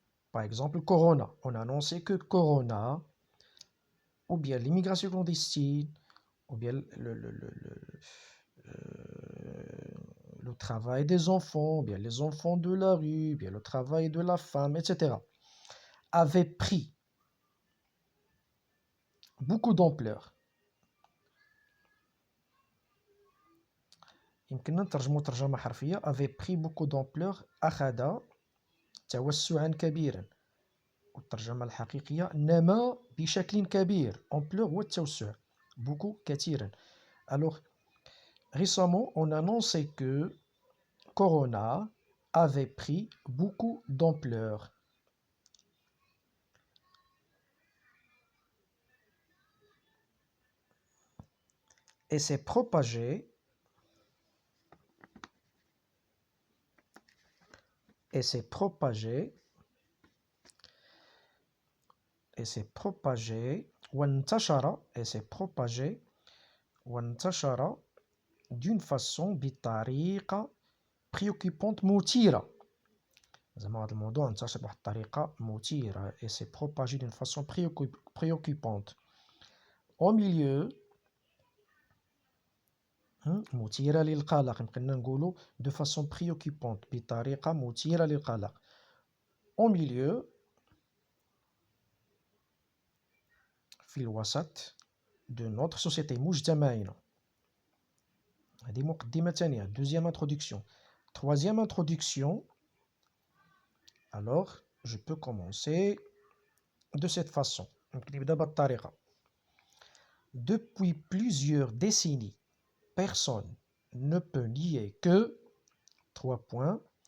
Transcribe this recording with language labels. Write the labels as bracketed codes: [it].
[fr] par exemple, Corona, on a annoncé que Corona, ou bien l'immigration clandestine, ou bien le travail des enfants, ou bien les enfants de la rue, ou bien le travail de la femme, etc., avait pris beaucoup d'ampleur. [ar] يمكننا نترجمو ترجمة حرفية. [fr] avait pris beaucoup d'ampleur [ar] أخذ توسعا كبيرا، والترجمة الحقيقية نما بشكل كبير. ampleur هو التوسع، beaucoup كثيرا. [fr] Alors récemment on a annoncé que Corona avait pris beaucoup d'ampleur. et s'est propagé et s'est propagé et s'est propagé وانتشر et s'est propagé وانتشر d'une façon [ar] بطريقة [fr] préoccupante [ar] مثيرة. زعما هذا الموضوع انتشر بواحد الطريقة مثيرة [fr] et s'est propagé d'une façon préoccupante au milieu [ar] مثيرة للقلق. [fr] يمكننا نقولوا de façon préoccupante [ar] بطريقة مثيرة للقلق [fr] au milieu [ar] في الوسط [fr] de notre société [ar] مجتمعنا. هذه مقدمة ثانية [fr] deuxième introduction. Troisième introduction. Alors je peux commencer de cette façon. [ar] نبدأ بالطريقة. [fr] Depuis plusieurs décennies, personne ne peut nier que 3 points.